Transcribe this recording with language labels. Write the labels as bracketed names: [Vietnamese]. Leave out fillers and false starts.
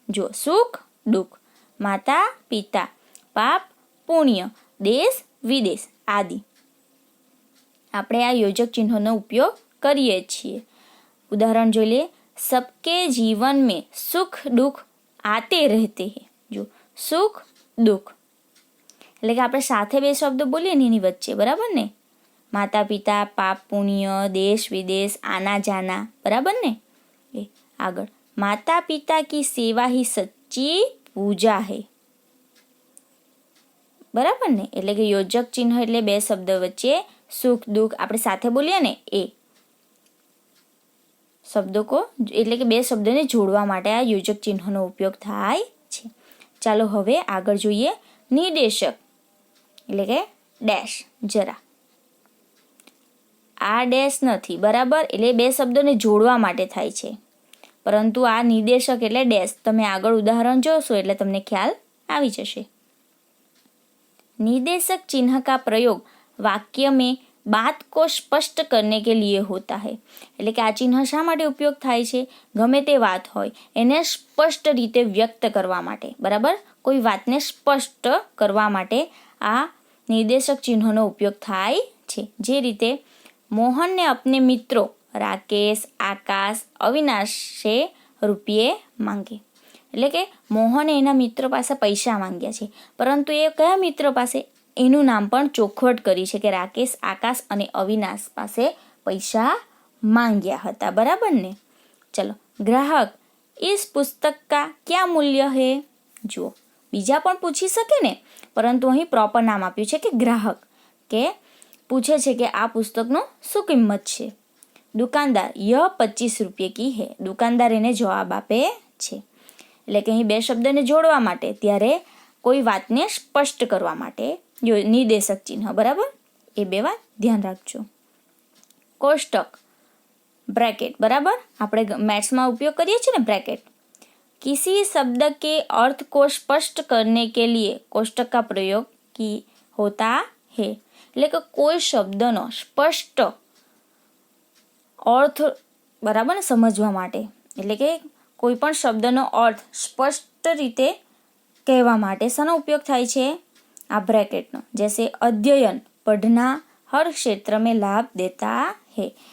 [Gujarati] જો સુખ દુઃખ, માતા પિતા, પાપ પુણ્ય, દેશ વિદેશ આદિ આપણે આ યોજક ચિહ્નોનો ઉપયોગ કરીએ છીએ. ઉદાહરણ જોઈ લે, [Hindi] सबके जीवन में सुख दुख आते रहते हैं. [Gujarati] જો સુખ દુઃખ એટલે કે આપણે સાથે બે શબ્દો બોલીએ ને એની વચ્ચે, બરાબર ને? માતા પિતા, પાપ પુણ્ય, દેશ વિદેશ, આના જાના, બરાબર ને? [Hindi] એ આગળ, માતા પિતા કી સેવા ही सच्ची पूजा है, બરાબર ને? [Gujarati] એટલે કે યોજક ચિહ્ન એટલે બે શબ્દ વચ્ચે સુખ દુઃખ આપણે સાથે બોલીએ ને એ શબ્દો કો એટલે કે બે શબ્દોને જોડવા માટે આ યોજક ચિહ્નનો ઉપયોગ થાય છે. ચાલો હવે આગળ જોઈએ નિર્દેશક એટલે કે ડેશ જરા. આ ડેશ નથી, બરાબર? એટલે બે શબ્દોને જોડવા માટે થાય છે, પરંતુ આ નિર્દેશક એટલે ડેશ. તમે આગળ ઉદાહરણ જોશો એટલે તમને ખ્યાલ આવી જશે. [Hindi] निर्देशक चिन्ह का प्रयोग वाक्य में बात को स्पष्ट करने के लिए होता है. [Gujarati] એટલે કે આ ચિહ્ન શા માટે ઉપયોગ થાય છે? ગમે તે વાત હોય એને સ્પષ્ટ રીતે વ્યક્ત કરવા માટે, બરાબર? કોઈ વાતને સ્પષ્ટ કરવા માટે આ નિર્દેશક ચિહ્નનો ઉપયોગ થાય છે. જે રીતે મોહનને [Hindi] અપને મિત્રો [Gujarati] રાકેશ, આકાશ, અવિનાશે રૂપિયે માંગે. એટલે કે મોહને એના મિત્ર પાસે પૈસા માંગ્યા છે, પરંતુ એ કયા મિત્ર પાસે? એનું નામ પણ ચોખવટ કરી છે કે રાકેશ, આકાશ અને અવિનાશ પાસે પૈસા માંગ્યા હતા, બરાબર ને? [Hindi] ચલો, ગ્રાહક इस पुस्तक का क्या मूल्य है? [Gujarati] જુઓ, બીજા પણ પૂછી શકે ને, પરંતુ અહીં પ્રોપર નામ આપ્યું છે કે ગ્રાહક, કે પૂછે છે કે આ પુસ્તકનું શું કિંમત છે. [Hindi] દુકાનદાર यह 25 रुपये की है. [Gujarati] દુકાનદાર એને જવાબ આપે છે. એટલે કે અહીં બે શબ્દને જોડવા માટે, ત્યારે કોઈ વાતને સ્પષ્ટ કરવા માટે નિર્દેશક ચિહ્ન, બરાબર? એ બે વાત ધ્યાન રાખજો. કોષ્ટક બ્રેકેટ, બરાબર? આપણે મેથ્સમાં ઉપયોગ કરીએ છીએ ને બ્રેકેટ. [Hindi] किसी शब्द के अर्थ को स्पष्ट करने के लिए कोष्टक का प्रयोग की होता है. [Gujarati] એટલે કે કોઈ શબ્દનો સ્પષ્ટ અર્થ, બરાબર ને, સમજવા માટે, એટલે કે કોઈ પણ શબ્દનો અર્થ સ્પષ્ટ રીતે કહેવા માટે શાનો ઉપયોગ થાય છે? આ બ્રેકેટનો. [Hindi] જૈસે અધ્યયન પઢના હર ક્ષેત્ર મેં લાભ દેતા હૈ.